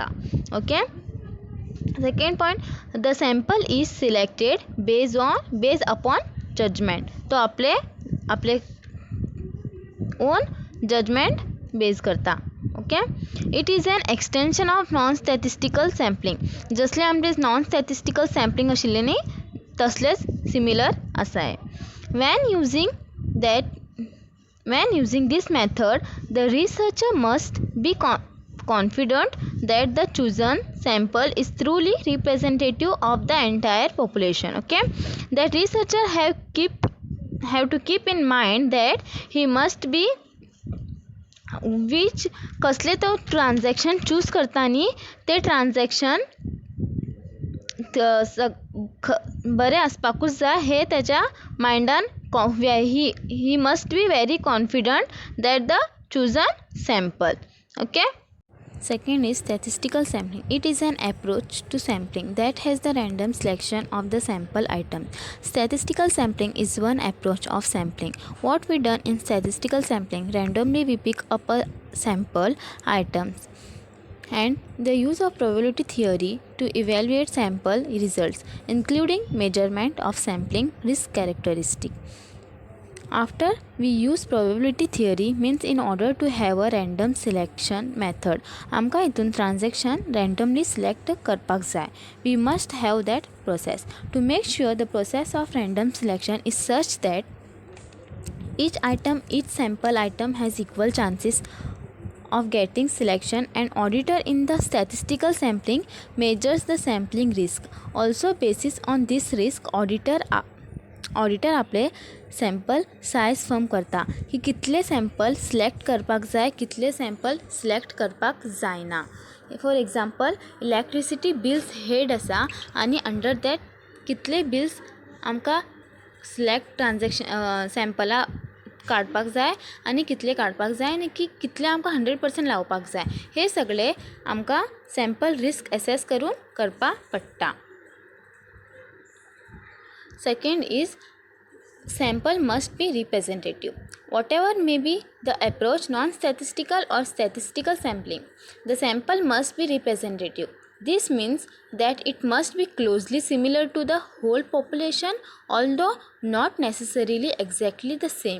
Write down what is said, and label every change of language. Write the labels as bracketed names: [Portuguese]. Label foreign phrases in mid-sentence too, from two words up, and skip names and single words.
[English] Okay, second point, the sample is selected base upon judgement. [Konkani] तो आपले ओन जजमेंट बेज करता. [English] Okay, it is an extension of non statistical sampling. [Konkani] जसले आमचे [English] non statistical sampling [Konkani] आशिल्ले न्ही तसलेच सिमिलर आसाय. [English] When using this method, the researcher must be confident that the chosen sample is truly representative of the entire population. Okay, that researcher have to keep in mind that he must be which [Konkani] कसले तो [English] transaction choose [Konkani] करता न्ही ते ट्रान्झॅक्शन बरें आसपाकूच जाय हे तेच्या मायंडान. [English] He must be very confident that the chosen sample. ओके, second is statistical sampling. It is an approach to sampling that has the random selection of the sample item. Statistical sampling is one approach of sampling. What we done in statistical sampling, randomly we pick up a sample items and the use of probability theory to evaluate sample results, including measurement of sampling risk characteristic. After we use probability theory means in order to have a random selection method [Konkani] आमकां हितून ट्रान्झॅक्शन [English] randomly select [Konkani] करपाक जाय. [English] We must have that process. To make sure the process of random selection is such that each sample item has equal chances of getting selection, and auditor in the statistical sampling measures the sampling risk. Also basis on this risk, auditor [Konkani] ऑडिटर आपले [English] sample size [Konkani] फर्म करता की कितले [English] sample select [Konkani] करपाक जाय, कितले [English] sample select [Konkani] करपाक जायना. [English] for example electricity bills head [Konkani] आसा आनी [English] under that [Konkani] कितले बिल्स आमकां [English] select transaction [Konkani] सॅम्पला काडपाक जाय आनी कितले काडपाक जाय आनी कितले आमकां 100% लावपाक जाय. हे सगळे आमकां [English] sample risk assess [Konkani] करून करपाक पडटा. [English] Second is sample must be representative. Whatever may be the approach, non-statistical or statistical sampling, the sample must be representative. This means that it must be closely similar to the whole population, although not necessarily exactly the same.